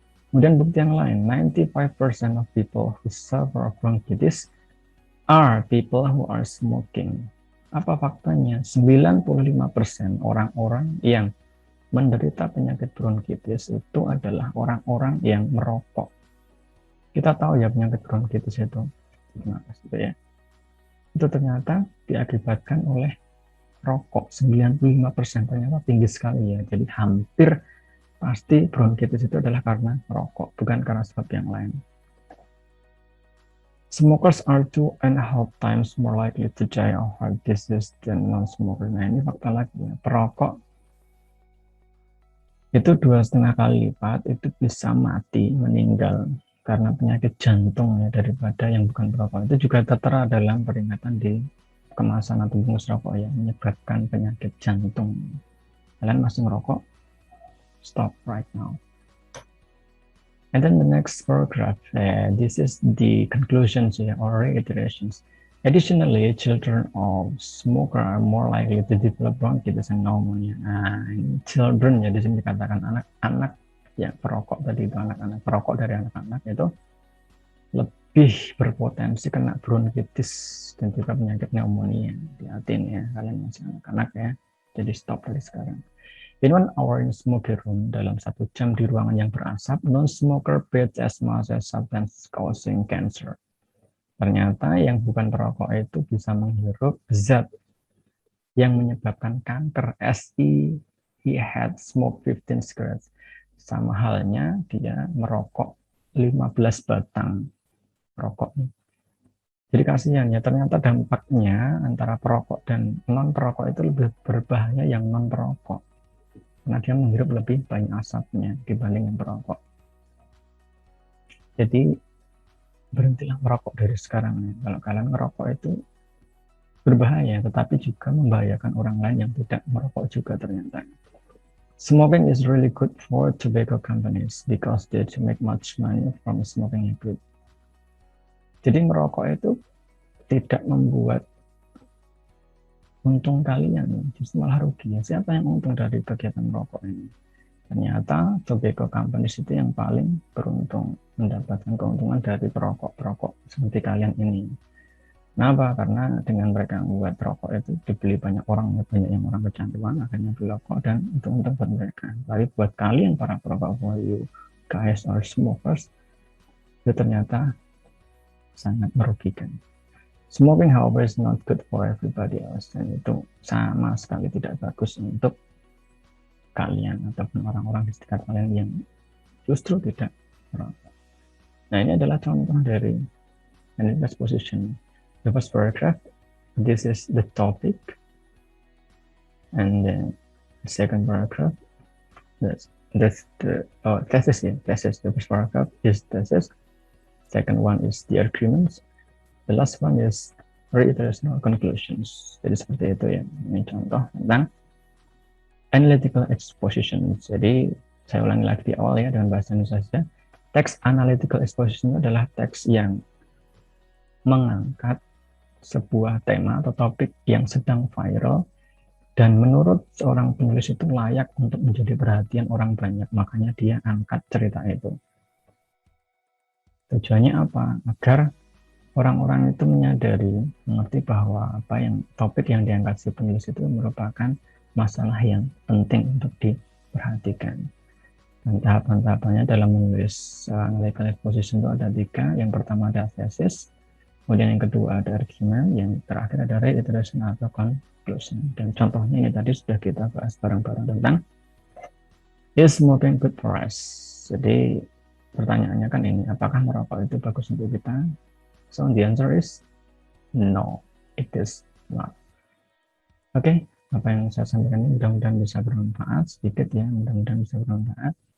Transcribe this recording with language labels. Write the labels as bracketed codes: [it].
[id] Kemudian bukti yang lain, [en] 95% of people who suffer of bronchitis are people who are smoking. [id] Apa faktanya? 95% orang-orang yang menderita penyakit bronkitis itu adalah orang-orang yang merokok. Kita tahu ya penyakit bronkitis itu, itu ternyata diakibatkan oleh rokok. 95% ternyata tinggi sekali ya. Jadi hampir pasti bronkitis itu adalah karena rokok, bukan karena sebab yang lain. [en] Smokers are 2.5 times more likely to die of heart disease than non-smoker. [id] Nah ini fakta lagi ya. Perokok itu 2,5 kali lipat itu bisa mati, meninggal karena penyakit jantung ya daripada yang bukan perokok. Itu juga tertera dalam peringatan di kemasan atau bungkus rokok ya, menyebabkan penyakit jantung. Kalian masih merokok? [en] Stop right now. And then the next paragraph, this is the conclusions or reiterations. Additionally, children of smoker are more likely to develop bronchitis and pneumonia. [id] Nah, children ya di sini dikatakan anak-anak ya perokok tadi itu anak-anak perokok dari anak-anak itu lebih berpotensi kena bronkitis dan juga penyakit pneumonia. Hati-hati ya, kalian masih anak-anak ya. Jadi stop dari sekarang. [en] In 1 hour in smoky room, [id] dalam 1 jam di ruangan yang berasap, [en] non-smoker breathes as much as substance causing cancer. [id] Ternyata yang bukan perokok itu bisa menghirup zat yang menyebabkan kanker. [en] He had smoked 15 cigarettes. [id] Sama halnya dia merokok 15 batang rokok. Jadi kasihan ya, ternyata dampaknya antara perokok dan non perokok itu lebih berbahaya yang non perokok, karena dia menghirup lebih banyak asapnya dibanding yang perokok. Jadi berhentilah merokok dari sekarang ya. Kalau kalian merokok itu berbahaya, tetapi juga membahayakan orang lain yang tidak merokok juga ternyata. [en] Smoking is really good for tobacco companies because they make much money from smoking habit. [id] Jadi merokok itu tidak membuat untung kalian, justru malah rugi. Siapa yang untung dari kegiatan merokok ini? Ternyata tobacco companies itu yang paling beruntung mendapatkan keuntungan dari perokok-perokok seperti kalian ini. Kenapa? Karena dengan mereka membuat rokok itu dibeli banyak orang, banyak yang orang kecanduan, akhirnya beli rokok dan untung-untung buat mereka. Tapi buat kalian para perokok, [en] for you guys or smokers, [id] itu ternyata sangat merugikan. [en] Smoking, however, is not good for everybody else, [id] dan itu sama sekali tidak bagus untuk kalian ataupun orang-orang di sekitar kalian yang justru tidak merokok. Nah, ini adalah contoh dari analysis position. [en] The first paragraph, this is the topic, and then the second paragraph, that's the thesis. Yeah, thesis. The first paragraph is thesis. Second one is the arguments. The last one is reiteration or conclusions. [id] Jadi seperti itu ya. Ini contoh tentang analytical exposition. Jadi saya ulangi lagi di awal ya dengan bahasa Indonesia saja. Teks analytical exposition adalah teks yang mengangkat sebuah tema atau topik yang sedang viral dan menurut seorang penulis itu layak untuk menjadi perhatian orang banyak, makanya dia angkat cerita itu. Tujuannya apa? Agar orang-orang itu menyadari, mengerti bahwa topik yang diangkat si penulis itu merupakan masalah yang penting untuk diperhatikan. Dan tahapan-tahapannya dalam menulis analytical exposition itu ada 3. Yang pertama ada thesis, kemudian yang kedua ada argument, yang terakhir ada reiteration atau conclusion. Dan contohnya ini tadi sudah kita bahas bareng-bareng tentang [en] is smoking good for us. [id] Jadi pertanyaannya kan ini, apakah merokok itu bagus untuk kita? [en] So the answer is no, it is not. [id] Oke, apa yang saya sampaikan ini mudah-mudahan bisa bermanfaat sedikit ya, mudah-mudahan bisa bermanfaat.